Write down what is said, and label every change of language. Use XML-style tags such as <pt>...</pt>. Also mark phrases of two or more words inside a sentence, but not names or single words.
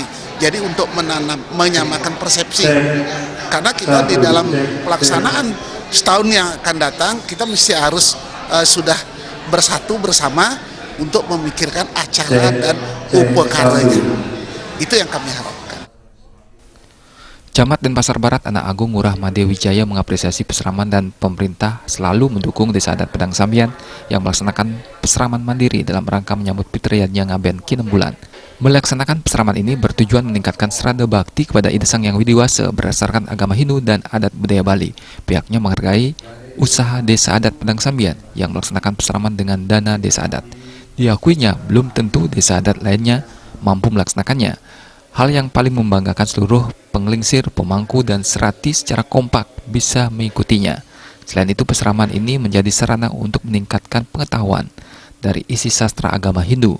<id>Jadi untuk menyamakan persepsi. Karena kita di dalam pelaksanaan setahun yang akan datang, kita mesti harus sudah bersatu bersama untuk memikirkan acara dan upakaranya. Itu yang kami harapkan. Camat Denpasar Barat Anak Agung Ngurah Made Wijaya mengapresiasi pesraman dan pemerintah selalu mendukung Desa Adat Padang Sambian yang melaksanakan pesraman mandiri dalam rangka menyambut Pitrayatnya Ngaben Kinambulan. Melaksanakan pesraman ini bertujuan meningkatkan serada bakti kepada Ida Sang Hyang Widiwasa berdasarkan agama Hindu dan adat budaya Bali. Pihaknya menghargai usaha Desa Adat Padang Sambian yang melaksanakan pesraman dengan dana Desa Adat. Diakuinya belum tentu desa adat lainnya mampu melaksanakannya. Hal yang paling membanggakan seluruh penglingsir, pemangku, dan serati secara kompak bisa mengikutinya. Selain itu, pesraman ini menjadi sarana untuk meningkatkan pengetahuan dari isi sastra agama Hindu.</id>